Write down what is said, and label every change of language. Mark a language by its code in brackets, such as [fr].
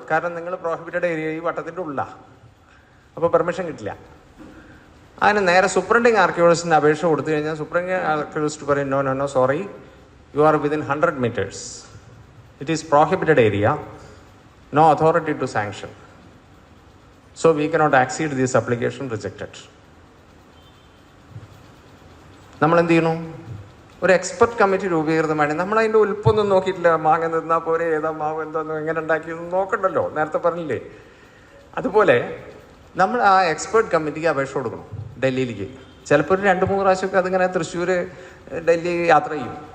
[ml] കാരണം നിങ്ങൾ prohibited area ഈ വട്ടത്തിൻ്റെ ഉള്ളിലാണ്, അപ്പോൾ പെർമിഷൻ കിട്ടില്ല. അതിന് നേരെ സൂപ്രണ്ടിങ് ആർക്കിയോളജിസ്റ്റിന് അപേക്ഷ കൊടുത്തു കഴിഞ്ഞാൽ സൂപ്രണ്ടിങ് ആർക്കിയോളജിസ്റ്റ് പറയും [en] No sorry, you are within 100 meters. It is prohibited area, no authority to sanction. So we cannot accede this application, rejected. [ml] നമ്മൾ എന്ത് ചെയ്യണു? ഒരു എക്സ്പെർട്ട് കമ്മിറ്റി രൂപീകൃതം വേണം. നമ്മൾ അതിൻ്റെ ഉൽപ്പൊന്നും നോക്കിയിട്ടില്ല. മാങ്ങ നിന്നാൽ പോരെ, ഏതാ മാവ് എന്തോന്നോ എങ്ങനെ ഉണ്ടാക്കിയെന്ന് നോക്കണ്ടല്ലോ, നേരത്തെ പറഞ്ഞില്ലേ. അതുപോലെ നമ്മൾ ആ എക്സ്പെർട്ട് കമ്മിറ്റിക്ക് അപേക്ഷ കൊടുക്കണം ഡൽഹിയിലേക്ക്. ചിലപ്പോൾ ഒരു 2-3 പ്രാവശ്യമൊക്കെ അതിങ്ങനെ തൃശ്ശൂർ ഡൽഹി യാത്ര ചെയ്യും.